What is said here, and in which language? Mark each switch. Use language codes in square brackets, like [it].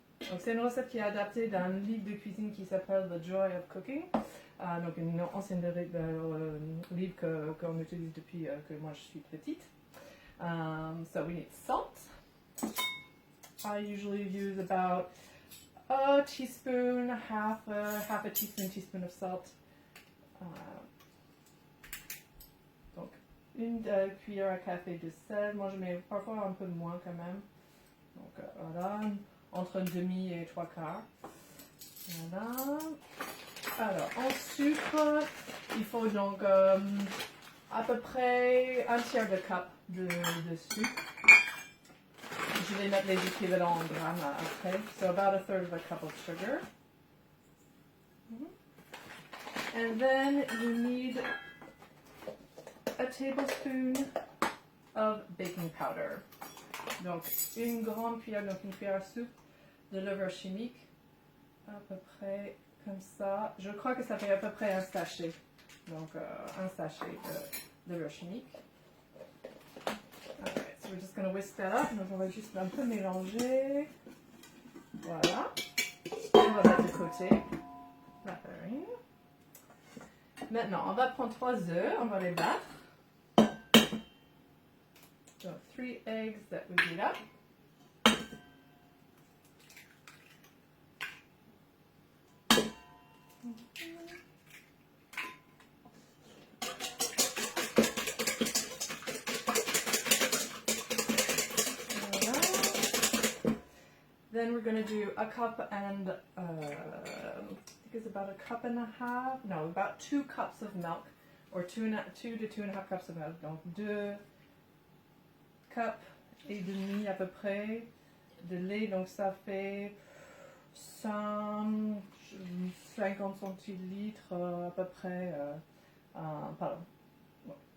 [fr] Donc c'est une recette qui est adaptée d'un livre de cuisine qui s'appelle The Joy of Cooking. Donc une ancienne livre qu'on utilise depuis que moi je suis petite. [en] So we need salt. I usually use about a teaspoon, half a teaspoon of salt. [fr] Donc une cuillère à café de sel. Moi je mets parfois un peu moins quand même. Donc voilà. Entre un demi et 3 quarts. Voilà. Alors, en sucre, il faut donc à peu près 1/3 de cup de sucre. Je vais mettre les équivalents en grammes après. [en] So about 1/3 of a cup of sugar. And then you need a tablespoon of baking powder. [fr] Donc, une grande cuillère, donc une cuillère à soupe de levure chimique, à peu près comme ça. Je crois que ça fait à peu près un sachet. Donc, un sachet de levure chimique. [en] Alright, so we're just going to whisk that up. [fr] Donc, on va juste un peu mélanger. Voilà. On va mettre de côté la farine. Maintenant, on va prendre 3 œufs. On va les battre. [en] So 3 eggs that we beat up. Then we're going to do a cup and I think it's about a cup and a half. No, about 2 cups of milk, or 2 to 2.5 cups of milk. [fr] Donc 2 cups et demi à peu près de lait, donc ça fait 50 centilitres à peu près. Pardon. Ouais.